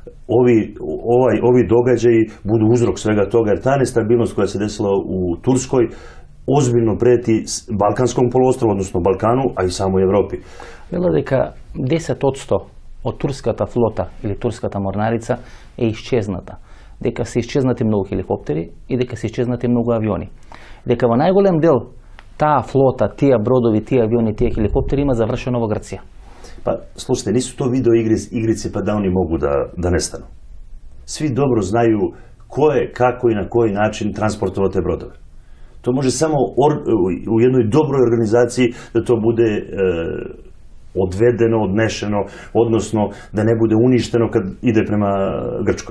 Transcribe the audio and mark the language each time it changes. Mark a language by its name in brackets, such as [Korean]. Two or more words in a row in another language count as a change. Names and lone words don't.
[Serbian] ovi događaji budu uzrok svega toga, jer ta nestabilnost koja se desila u Turskoj ozbiljno preti Balkanskom poluostrovu, odnosno Balkanu, a i samoj Evropi. [Macedonian] Вела дека 10% од турската флота или турската морнарица е исчезната. Дека се исчезнати многу хеликоптери и дека се исчезнати многу авиони. Дека во најголем дел таа флота, тие бродови, тие авиони, тие хеликоптери има завршено во Грција. [Serbian] Pa, slušajte, nisu to video igrice pa da oni mogu da nestanu. Svi dobro znaju ko je, kako i na koji način transportovao te brodove. To može samo u jednoj dobroj organizaciji da to bude odvedeno, odnešeno, odnosno da ne bude uništeno kad ide prema Grčkoj.